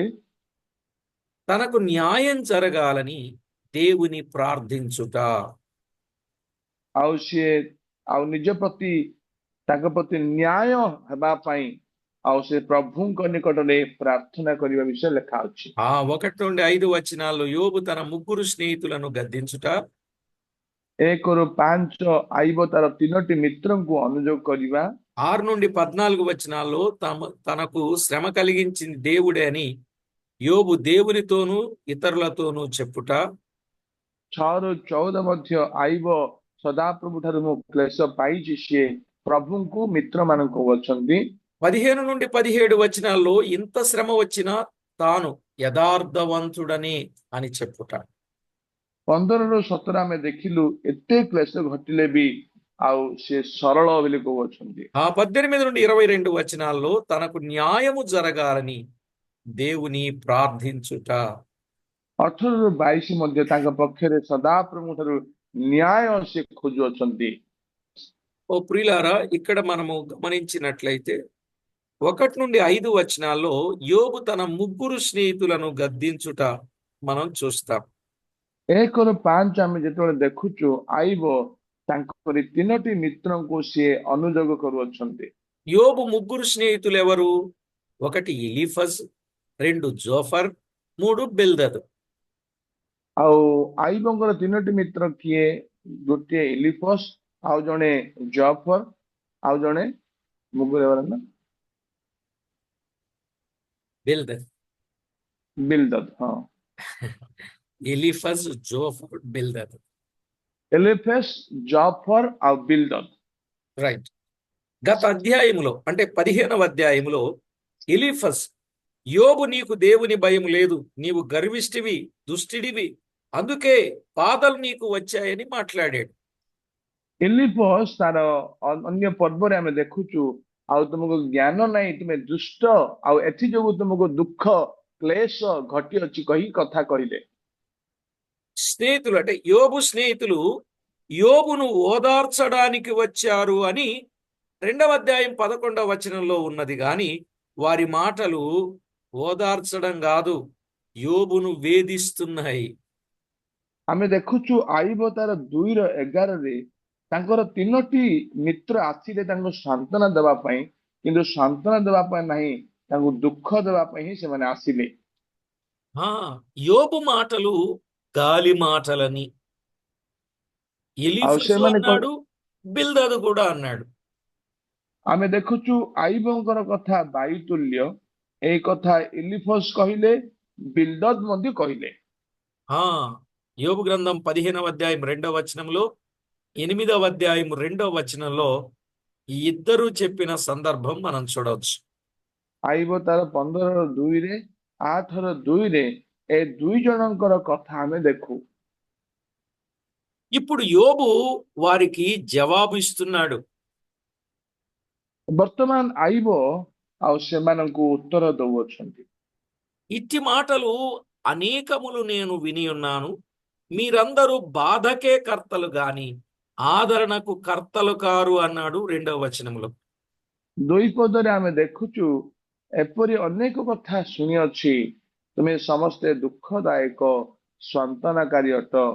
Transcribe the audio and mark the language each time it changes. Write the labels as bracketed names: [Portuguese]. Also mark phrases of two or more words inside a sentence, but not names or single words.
[Telugu] తనకు న్యాయం జరగాలని దేవుని ప్రార్థించుట. [Odia] ଆଉ ସିଏ ଆଉ ନିଜ ପ୍ରତି ତାଙ୍କ ପ୍ରତି ନ୍ୟାୟ ହେବା ପାଇଁ ଆଉ ସେ ପ୍ରଭୁଙ୍କ ନିକଟରେ ପ୍ରାର୍ଥନା କରିବା ବିଷୟ ଲେଖା ଅଛି। [Telugu] 1 నుండి 5 వచనాల్లో యోబు తన ముగ్గురు స్నేహితులను గద్దించుట, [Odia] 1ରୁ 5 ଆଇବ ତାର 3ଟି ମିତ୍ରଙ୍କୁ ଅନୁଯୋଗ କରିବା। [Telugu] 6 నుండి 14 వచనాల్లో తనకు శ్రమ కలిగించింది దేవుడే అని యోబు దేవునితోనూ ఇతరులతోనూ చెప్పుట, [Odia] 6ରୁ 14 ମଧ୍ୟ ଆଇବ ସଦାପ୍ରଭୁ ଠାରୁ ମୁଁ କ୍ଲେଶ ପାଇଛି ସିଏ ପ୍ରଭୁଙ୍କୁ ମିତ୍ରମାନଙ୍କୁ କହୁଅଛନ୍ତି। [Telugu] 15 నుండి 17 వచనాల్లో ఇంత శ్రమ వచ్చినా తాను యథార్థవంతుడని అని చెప్పుట. [Odia] 15ରୁ 17 ଆମେ ଦେଖିଲୁ ଏତେ କ୍ଲେଶ ଘଟିଲେ ବି ଆଉ ସେ ସରଳ ବୋଲି କହୁଅଛନ୍ତି। [Telugu] 18 నుండి 22 వచనాల్లో తనకు న్యాయము జరగాలని దేవుని ప్రార్థించుట. [Odia] 18ରୁ 22 ମଧ୍ୟ ତାଙ୍କ పక్షରେ ସଦାପ୍ରଭୁ ଠାରୁ న్యాୟ ସେ ଖୋଜୁଅଛନ୍ତି। [Telugu] ఓ ప్రియులారా, ఇక్కడ మనము గమనించినట్లయితే 1 నుండి 5 వచనాల్లో యోబు తన ముగ్గురు స్నేహితులను గద్దించుట మనం చూస్తాం. [Odia] 1ରୁ 5 ଆମେ ଯେତେବେଳେ ଦେଖୁଛୁ ଆଇବ ତାଙ୍କରି 3ଟି ମିତ୍ରଙ୍କୁ ସିଏ ଅନୁଯୋଗ କରୁଅଛନ୍ତି। [Telugu] యోబు ముగ్గురు స్నేహితులు ఎవరు? 1 ఎలీఫజ్, 2 జోఫర్, 3 బిల్దదు. [Odia] ଆଉ ଆଇବଙ୍କର 3ଟି ମିତ୍ର କିଏ? ଗୋଟିଏ ଏଲିଫସ୍, ଆଉ ଜଣେ ଜଫର, ଆଉ ଜଣେ ମୁଗୁରେବର ନା [Telugu] బిల్దద్. [Odia] ବିଲଦଦ। ହଁ, [Telugu] ఎలీఫజ్, జోఫర్, బిల్దద్. ఎలిఫెస్, జాఫర్ ଆଉ బిల్దద్। రైట్. గత అధ్యాయములో అంటే 15వ అధ్యాయములో ఎలీఫజ్, యోబు నీకు దేవుని భయం లేదు, నీవు గర్విష్ఠివి, దుష్టుడివి, అందుకే బాధలు నీకు వచ్చాయని మాట్లాడాడు. [Odia] ଏଲିଫସ୍ ତାର ଅନ୍ୟ ପର୍ବରେ ଆମେ ଦେଖୁଛୁ ଆଉ ତୁମକୁ ଜ୍ଞାନ ନାହିଁ, ତୁମେ ଦୁଷ୍ଟ, ଆଉ ଏଥି ଯୋଗୁ ତୁମକୁ ଦୁଃଖ କ୍ଲେଶ ଘଟିଅଛି କହି କଥା କହିଲେ। [Telugu] స్నేహితులు అంటే యోబు స్నేహితులు యోబును ఓదార్చడానికి వచ్చారు అని 2వ అధ్యాయం 11వ వచనంలో ఉన్నది, గాని వారి మాటలు ఓదార్చడం కాదు, యోబును వేధిస్తున్నాయి. [Odia] ଆମେ ଦେଖୁଛୁ ଆଇବ ତାର 2:11ରେ ତାଙ୍କର 3ଟି ମିତ୍ର ଆସିଲେ ତାଙ୍କୁ ସାନ୍ତ୍ୱନା ଦେବା ପାଇଁ, କିନ୍ତୁ ସାନ୍ତ୍ୱନା ଦେବା ପାଇଁ ନାହିଁ, ତାଙ୍କୁ ଦୁଃଖ ଦେବା ପାଇଁ ହିଁ ସେମାନେ ଆସିଲେ। [Telugu] యోబు మాటలు గాలి మాటలని [Odia] ଆଉ [Telugu] ఎలీఫజు [Odia] ସେମାନେ [Telugu] అన్నాడు, బిల్దదు కూడా అన్నాడు. [Odia] ଆମେ ଦେଖୁଛୁ ଆଇବଙ୍କର କଥା ବାୟୁତୁଲ୍ୟ, ଏଇ କଥା ଏଲିଫସ୍ କହିଲେ, ବିଲଦଦ୍ ମଧ୍ୟ କହିଲେ। [Telugu] యోబు గ్రంథం 15వ అధ్యాయం 2వ వచనంలో, 8వ అధ్యాయం 2వ వచనంలో ఈ ఇద్దరు చెప్పిన సందర్భం మనం చూడవచ్చు. [Odia] ଆଇବ ତାର 15:2ରେ 8:2ରେ ଏ ଦୁଇ ଜଣଙ୍କର କଥା ଆମେ ଦେଖୁ। [Telugu] ఇప్పుడు యోబు వారికి జవాబు ఇస్తున్నాడు. [Odia] ବର୍ତ୍ତମାନ ଆଇବ ଆଉ ସେମାନଙ୍କୁ ଉତ୍ତର ଦଉଅଛନ୍ତି। [Telugu] ఇట్టి మాటలు అనేకములు నేను విని ఉన్నాను. మీరందరూ బాధకే కర్తలు గాని ఆదరణకు కర్తలు కారు అన్నాడు 2వ వచనంలో. [Odia] ଦୁଇ ପଦରେ ଆମେ ଦେଖୁଛୁ ଏପରି ଅନେକ କଥା ଶୁଣିଅଛି, ତୁମେ ସମସ୍ତେ ଦୁଃଖଦାୟକ ସ୍ୱାନ୍ତନାକାରୀ ଅଟ।